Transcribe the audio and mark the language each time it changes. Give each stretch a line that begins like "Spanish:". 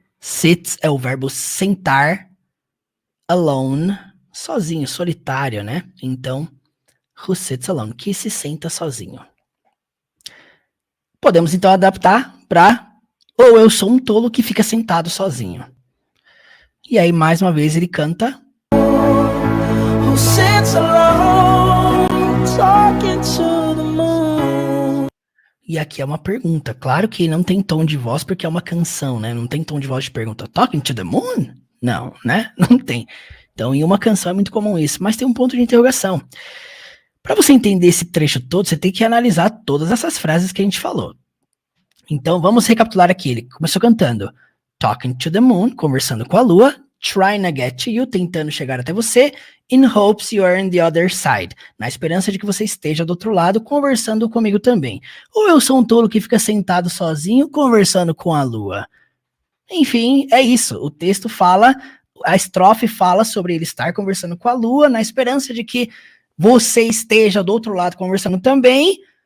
Portuguese: Sits é o verbo sentar. Alone, sozinho, solitário, né? Então,
English: who sits alone,
Portuguese: que se senta sozinho. Podemos então adaptar para ou eu sou um tolo que fica sentado sozinho. E aí, mais uma vez, ele canta.
English: Who sits alone, talking to the moon.
Portuguese: E aqui é uma pergunta. Claro que não tem tom de voz porque é uma canção, né? Não tem tom de voz de pergunta.
English: Talking to the moon?
Portuguese: Não, né? Não tem. Então, em uma canção é muito comum isso. Mas tem um ponto de interrogação. Para você entender esse trecho todo, você tem que analisar todas essas frases que a gente falou. Então, vamos recapitular aqui. Ele começou cantando
English: Talking to the moon,
Portuguese: conversando com a lua.
English: Trying to get to you,
Portuguese: tentando chegar até você.
English: In hopes you are on the other side.
Portuguese: Na esperança de que você esteja do outro lado, conversando comigo também. Ou eu sou um tolo que fica sentado sozinho, conversando com a lua. Enfim, é isso. O texto fala, a estrofe fala sobre ele estar conversando com a lua, na esperança de que você esteja do outro lado conversando também.